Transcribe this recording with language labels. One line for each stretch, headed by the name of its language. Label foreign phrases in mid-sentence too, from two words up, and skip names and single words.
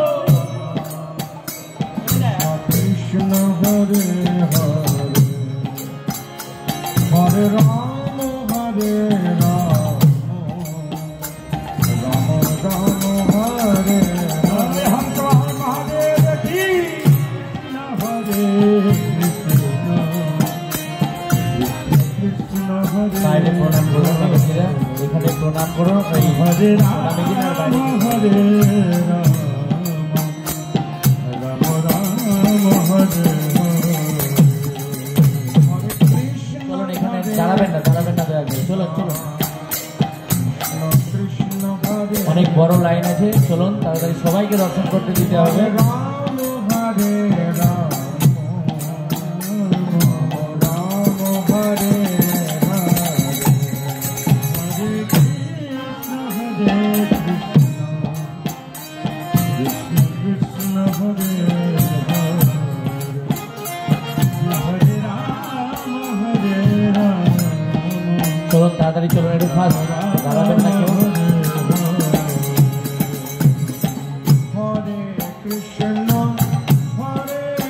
Sanskrit: कृष्ण हरे हरे, हरे राम, हरे राम, राम राम, हरे हरे, हरे महादेव की, हरे कृष्ण, कृष्ण हरे
Bangla: বাইরে প্রণাম করুন মাতাজিরা, এখানে প্রণাম করুন, এই
Sanskrit: Hare
Bangla: প্রণামী দিন আর বাইরে
Sanskrit: राम, हरे राम, राम राम, हरे हरे, हरे कृष्ण,
Bangla: চলুন, এখানে দাঁড়াবেন না দয়া করে, চলুন চলুন,
Sanskrit: कृष्ण हरे
Bangla: অনেক বড় লাইন আছে, চলুন তাড়াতাড়ি সবাইকে দর্শন করতে দিতে হবে।
Sanskrit: राम, हरे राम, राम हरे हरे, हरे कृष्ण, हरे कृष्ण, कृष्ण कृष्ण, हरे हरे, हरे राम, हरे राम,
Bangla: চলুন তাড়াতাড়ি চলুন, একটু ফাস্ট, দাঁড়াবেন না কেউ।
Sanskrit: हरे कृष्ण, हरे